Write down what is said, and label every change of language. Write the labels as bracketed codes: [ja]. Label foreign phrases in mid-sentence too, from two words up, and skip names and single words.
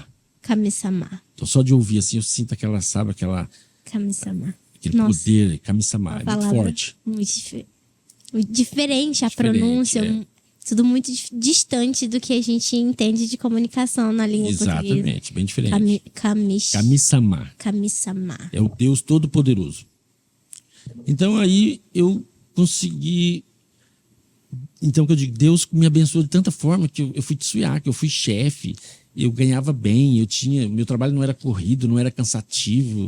[pt] Kami-sama. Então só de ouvir assim, eu sinto aquela, sabe, Kami-sama. Aquele poder, Kami-sama, é muito forte. Muito diferente a pronúncia, tudo muito distante do que a gente entende de comunicação na língua portuguesa. Exatamente, bem diferente. Kami-sama. É o Deus Todo-Poderoso. Então aí eu consegui... Então que eu digo, Deus me abençoou de tanta forma que eu fui tsuyaku, eu fui chefe, eu ganhava bem, meu trabalho não era corrido, não era cansativo.